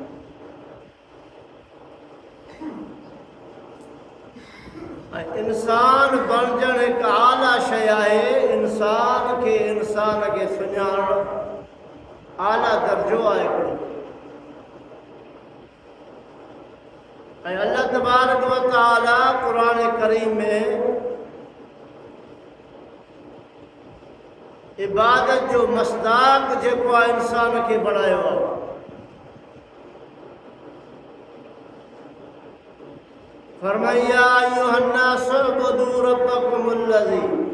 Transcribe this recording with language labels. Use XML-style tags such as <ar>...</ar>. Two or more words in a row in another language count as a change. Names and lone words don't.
<sd>इंसान बणजण हिकु आला शइ आहे। इंसान खे सुञाणणु आला दर्जो आहे हिकिड़ो। ऐं</sd> <ar>الله تبارك وتعالى</ar> <sd>क़ुरान करीम में इबादत जो मसदाक जेको आहे इंसान खे बणायो आहे।</sd> <ar>फरमाया أيها الناس اعبدوا ربكم الذي.</ar>